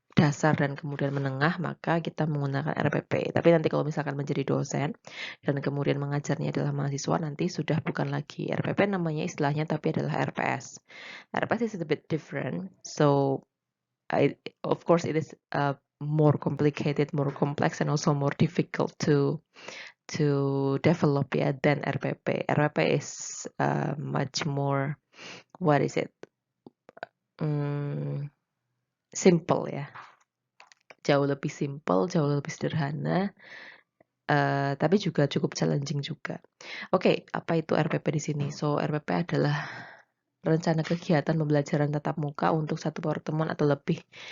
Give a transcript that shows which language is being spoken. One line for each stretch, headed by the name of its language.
Indonesian: dasar dan kemudian menengah, maka kita menggunakan RPP. Tapi nanti kalau misalkan menjadi dosen dan kemudian mengajarnya adalah mahasiswa, nanti sudah bukan lagi RPP namanya istilahnya, tapi adalah RPS.
English: RPS is a bit different, so of course it is more complicated, more complex, and also more difficult to develop than RPP. RPP is much more, what is it?
Indonesian: Simple ya. Jauh lebih simple, jauh lebih sederhana, tapi juga cukup challenging juga. Oke, apa itu RPP di sini? So, RPP adalah rencana kegiatan pembelajaran tatap muka untuk satu pertemuan atau lebih.